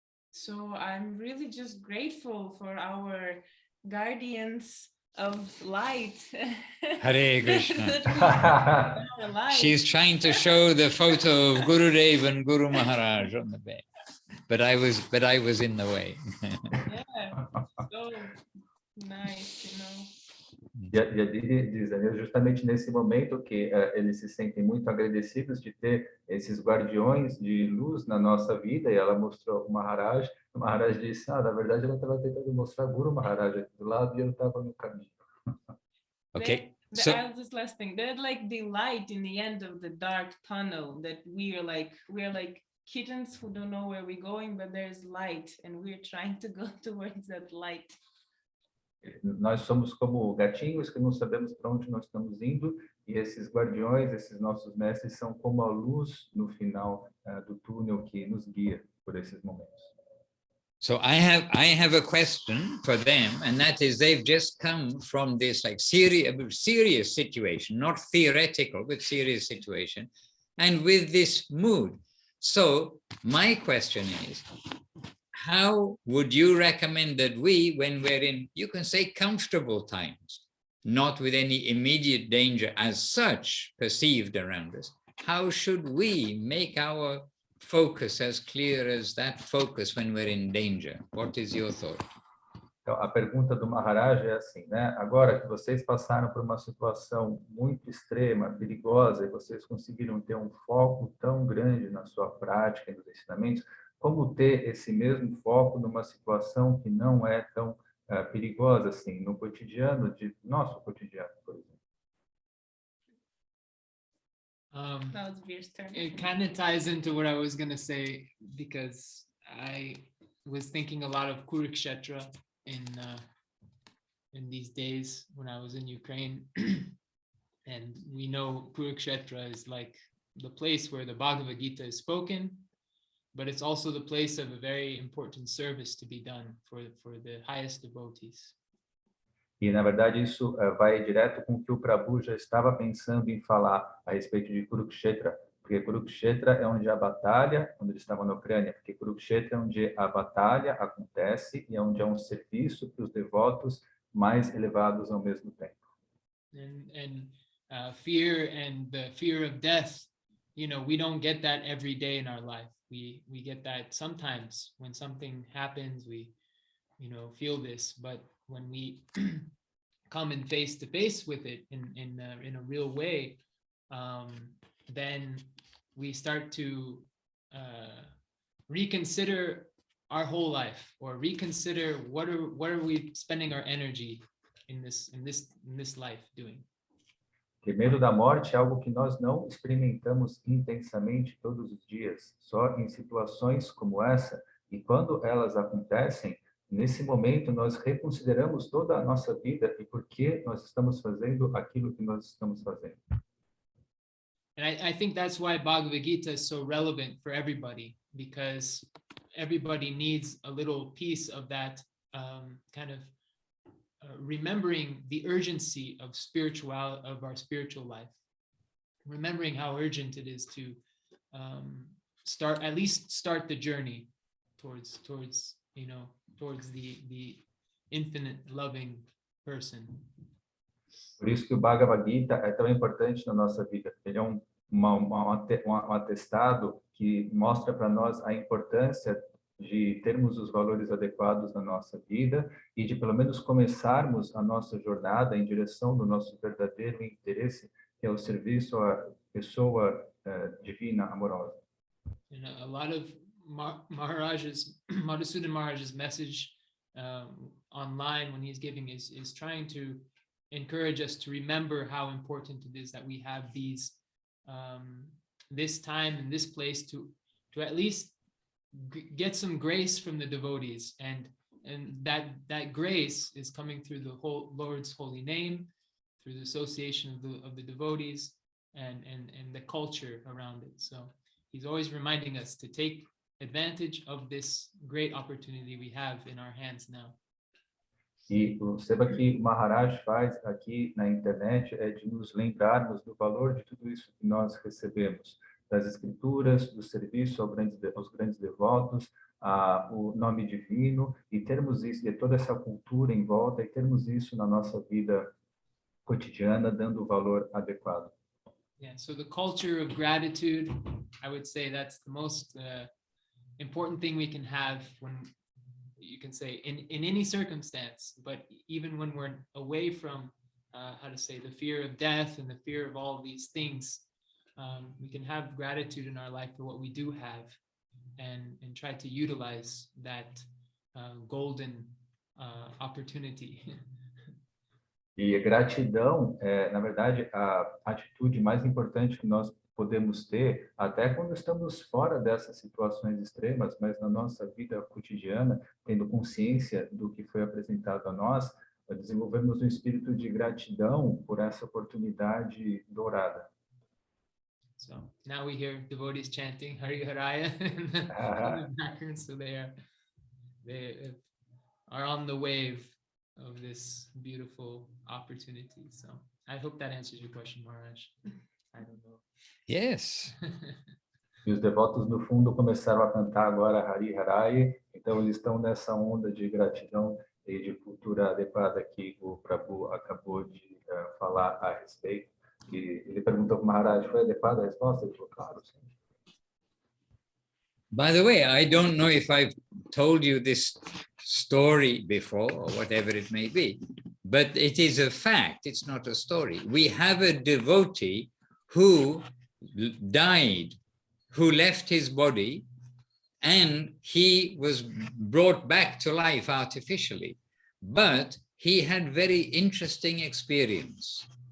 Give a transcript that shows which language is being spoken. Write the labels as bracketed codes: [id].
[en] So I'm really just grateful for our guardians of light. Hare Krishna. That we shine our light. She's trying to show the photo of Gurudev and Guru Maharaj on the bed, but I was in the way. Yeah, so nice, you know. [pt] E a Didi diz, é justamente nesse momento que eles se sentem muito agradecidos de ter esses guardiões de luz na nossa vida, e ela mostrou o Maharaj disse, na verdade ela estava tentando mostrar Guru Maharaj aqui do lado e eu estava no caminho. [en] Okay. I'll just last thing. They're like the light in the end of the dark tunnel that we're like kittens who don't know where we're going, but there's light and we're trying to go towards that light. [pt] Nós somos como gatinhos que não sabemos para onde nós estamos indo, e esses guardiões, esses nossos mestres, são como a luz no final do túnel que nos guia por esses momentos. [en] So I have a question for them, and that is they've just come from this like serious situation, not theoretical, but serious situation, and with this mood. So my question is, how would you recommend that we, when we're in, you can say comfortable times, not with any immediate danger as such perceived around us, how should we make our focus as clear as that focus when we're in danger? What is your thought? [pt] Então, a pergunta do Maharaj é assim, né? Agora que vocês passaram por uma situação muito extrema, perigosa, e vocês conseguiram ter um foco tão grande na sua prática e nos ensinamentos, como ter esse mesmo foco numa situação que não é tão perigosa assim, no cotidiano, nosso cotidiano, por exemplo? [en] That was Veer's turn. It kind of ties into what I was going to say, because I was thinking a lot of Kurukshetra in these days when I was in Ukraine. And we know Kurukshetra is like the place where the Bhagavad Gita is spoken, but it's also the place of a very important service to be done for the highest devotees. [pt] E, na verdade, isso vai direto com o que o Prabhu já estava pensando em falar a respeito de Kurukshetra, porque Kurukshetra é onde a batalha, quando eles estavam na Ucrânia, porque Kurukshetra é onde a batalha acontece e é onde é um serviço para os devotos mais elevados ao mesmo tempo. [en] And fear and the fear of death, you know, we don't get that every day in our life. We get that sometimes when something happens, we, you know, feel this, but when we come in face to face with it in a real way, then we start to reconsider our whole life, or reconsider what are we spending our energy in this life doing. [pt] Ter medo da morte é algo que nós não experimentamos intensamente todos os dias, só em situações como essa, e quando elas acontecem, nesse momento nós reconsideramos toda a nossa vida e por que nós estamos fazendo aquilo que nós estamos fazendo. [en] And I think that's why Bhagavad Gita is so relevant for everybody, because everybody needs a little piece of that kind of remembering the urgency of our spiritual life, remembering how urgent it is to start the journey towards you know, towards the infinite loving person. [pt] Por isso que o Bhagavad Gita é tão importante na nossa vida. Ele é um atestado que mostra para nós a importância de termos os valores adequados na nossa vida e de pelo menos começarmos a nossa jornada em direção do nosso verdadeiro interesse, que é o serviço à pessoa divina, amorosa. [en] And a lot of Madhusudan Maharaj's message online when he's giving is trying to encourage us to remember how important it is that we have these this time and this place to to at least get some grace from the devotees, and that grace is coming through the whole Lord's holy name, through the association of the devotees, and the culture around it. So he's always reminding us to take advantage of this great opportunity we have in our hands now. [pt] E o seba que Maharaj faz aqui na internet é de nos lembrarmos do valor de tudo isso que nós recebemos, das escrituras, do serviço aos grandes devotos, o nome divino, e termos isso, e toda essa cultura em volta, e termos isso na nossa vida cotidiana, dando o valor adequado. [en] Yeah, so the culture of gratitude, I would say that's the most important thing we can have, when you can say in any circumstance, but even when we're away from the fear of death and the fear of all of these things, we can have gratitude in our life for what we do have, and try to utilize that golden opportunity. [pt] E a gratidão é, na verdade, a atitude mais importante que nós podemos ter, até quando estamos fora dessas situações extremas, mas na nossa vida cotidiana, tendo consciência do que foi apresentado a nós, desenvolvemos um espírito de gratidão por essa oportunidade dourada. [en] So now we hear devotees chanting Hari Haraya in the background, so they are on the wave of this beautiful opportunity. So I hope that answers your question, Maharaj. I don't know. Yes. [pt] E os devotos no fundo começaram a cantar agora Hari Haraya, então eles estão nessa onda de gratidão e de cultura adequada que o Prabhu acabou de falar a respeito. E ele perguntou para o Maharaj, foi adequada a resposta? Ele falou, claro, sim. [en] By the way, I don't know if I've told you this story before, or whatever it may be, but it is a fact, it's not a story. We have a devotee who died, who left his body, and he was brought back to life artificially, but he had very interesting experience.